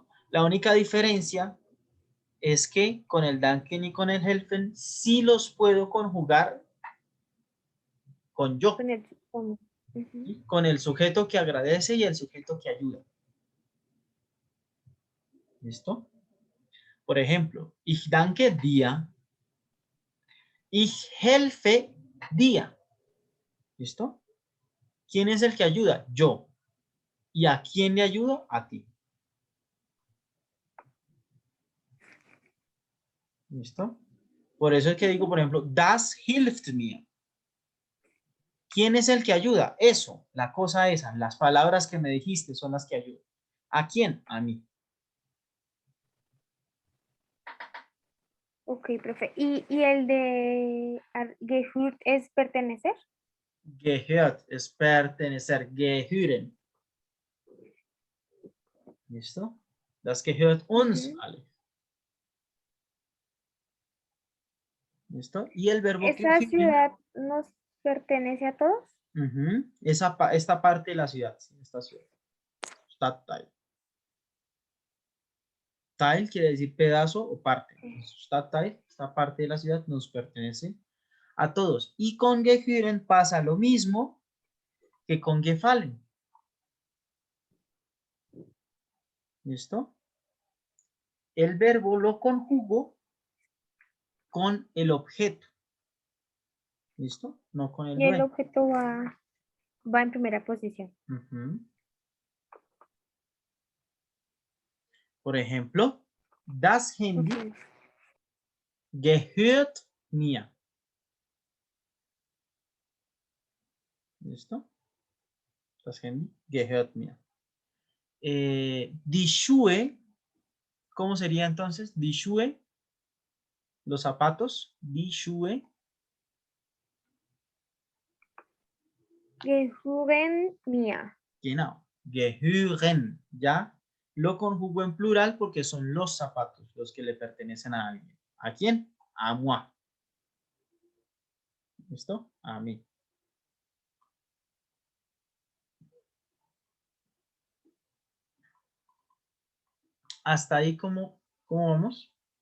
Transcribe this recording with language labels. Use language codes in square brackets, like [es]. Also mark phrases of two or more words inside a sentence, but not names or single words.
[es] La única diferencia es que con el danken y con el helfen sí los puedo conjugar con yo, Ujú. ¿sí? Con el sujeto que agradece y el sujeto que ayuda. ¿Listo? Por ejemplo, [de] ich danke dir, ich helfe dir. [es] ¿Listo? ¿Quién es el que ayuda? Yo. ¿Y a quién le ayudo? A ti. ¿Listo? Por eso es que digo, por ejemplo, [de] das hilft mir. [es] ¿Quién es el que ayuda? Eso, la cosa esa, las palabras que me dijiste son las que ayudan. ¿A quién? A mí. Ok, profe. ¿Y el de gehört es pertenecer? Gehört es pertenecer, gehören. [de] ¿Listo? Das gehört uns [es] Ujú. [de] alle. [es] ¿Listo? Y el verbo ¿Esa gehören, ciudad nos pertenece a todos? esta parte de la ciudad, sí, esta ciudad. Stadtteil. Teil quiere decir pedazo o parte. Stadtteil, esta parte de la ciudad, nos pertenece a todos. Y con gehören pasa lo mismo que con gefallen. ¿Listo? El verbo lo conjugo con el objeto. ¿Listo? No con el Y el dueño. objeto va en primera posición. Ujú. Por ejemplo, [de] das Handy [es] Ok. [de] gehört mir. ¿Listo? Das Handy gehört mir. Die Schuhe, [es] ¿cómo sería entonces? [de] Die Schuhe, [es] los zapatos, [de] die Schuhe. Gehören mir. Genau, gehören, [es] ¿ya? Lo conjugo en plural porque son los zapatos los que le pertenecen a alguien. ¿A quién? A moi. ¿Listo? A mí. Hasta ahí, ¿cómo vamos?